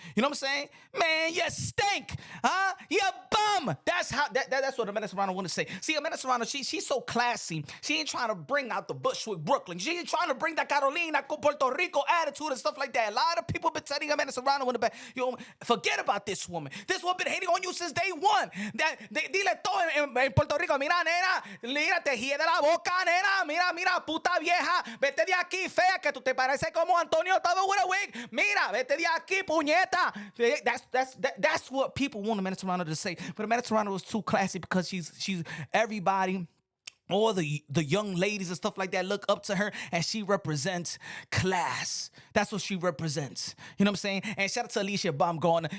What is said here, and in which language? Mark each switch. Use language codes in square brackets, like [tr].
[en] You know what I'm saying? Man, you stink. Huh? You bum. That's what Amanda Serrano want to say. See, Amanda Serrano, she's so classy. She ain't trying to bring out the Bushwick Brooklyn. She ain't trying to bring that Carolina, Puerto Rico attitude and stuff like that. A lot of people been telling Amanda Serrano in the back, yo, forget about this woman. This woman been hating on you since day one. [es] Dile todo en Puerto Rico. Mira, nena, mira, te hiede la boca, nena. Mira, puta vieja. Vete de aquí, fea, que tú te pareces como Antonio Tavo [en] with a wig. [es] Mira, vete de aquí, puñeta. [en] That's what people want Amanda Serrano to say. But Amanda Serrano is too classy because she's everybody. All the young ladies and stuff like that look up to her, and she represents class. That's what she represents. You know what I'm saying? And shout out to Alicia Baumgardner.